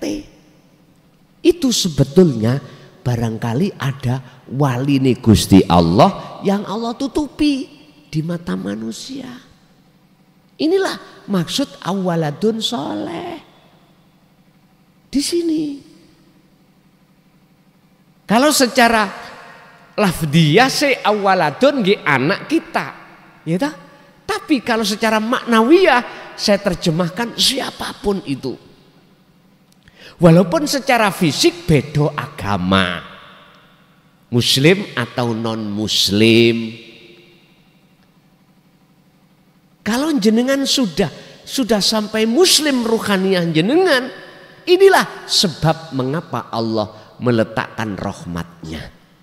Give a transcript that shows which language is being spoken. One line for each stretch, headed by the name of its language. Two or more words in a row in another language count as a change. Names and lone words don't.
Indonesian: Itu sebetulnya barangkali ada wali nih Gusti Allah yang Allah tutupi di mata manusia. Inilah maksud
Arabic: أولاد صالح.
Indonesian: Di sini. Kalau secara lafdiyah awaladun nggih anak kita. Ya tak? Tapi kalau secara maknawiyah saya terjemahkan siapapun itu. Walaupun secara fisik beda agama, muslim atau non muslim. Kalau jenengan sudah sampai muslim ruhaniah jenengan, inilah sebab mengapa Allah meletakkan rahmatnya.